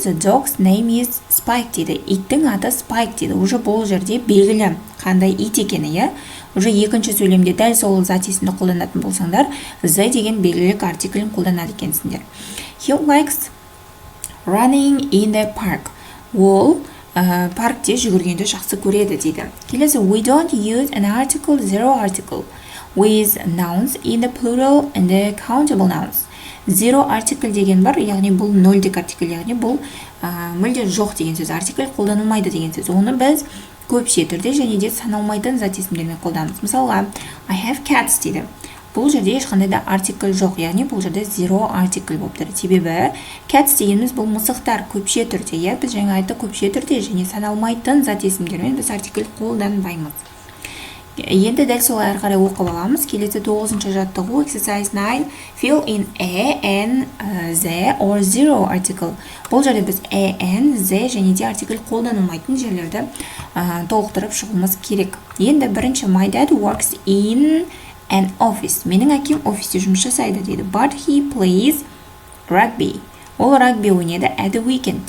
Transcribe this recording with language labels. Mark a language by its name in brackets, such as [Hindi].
[English] The dog's name is Spike [Kazakh] дейді. Иттің аты Spike дейді. Уже бұл жерде белгілі қандай ит екені, я. Уже екінші сөйлемде дәл сол зат есімді қолданатын болсаңдар, the деген белгілік артиклін қолданады екенсіңдер. [English] He likes running in the park. [Kazakh] Ол паркте жүгіргенді жақсы көреді дейді. Келесі, [English] we don't use an article, zero article with nouns in the plural and the countable nouns. [Kazakh] Zero article деген бар, яғни бұл нөлдік артикль, яғни бұл мүлде жоқ деген сөз. Артикль қолданылмайды деген сөз. Оны біз көпше түрде және де саналмайтын зат есімдермен қолданамыз. Мысалға, [English] I have cats [Kazakh] дейді. Бұл жерде ешқандай да артикль жоқ, яғни бұл жерде zero артикль болып тұр. Себебі cats дегеніміз бұл мысықтар көпше түрде, я. Біз жаңа айтты көпше түрде және саналмайтын зат есімдермен біз артикль қолданбаймыз. Енді дәл солай ары қарай оқып аламыз. Келесі 9-ші жаттығу [English] exercise 9 fill in a, n, the or zero article. [Kazakh] Бұл жерде біз a, n, the және де артикль қолданылмайтын жерлерді толықтырып шығуымыз керек. Енді бірінші [English] my dad works in an office. [Kazakh] Менің әкем офисте жұмыс жасайды дейді. [English] But he plays rugby. [Kazakh] Ол рагби ойнайды [English] at the weekend.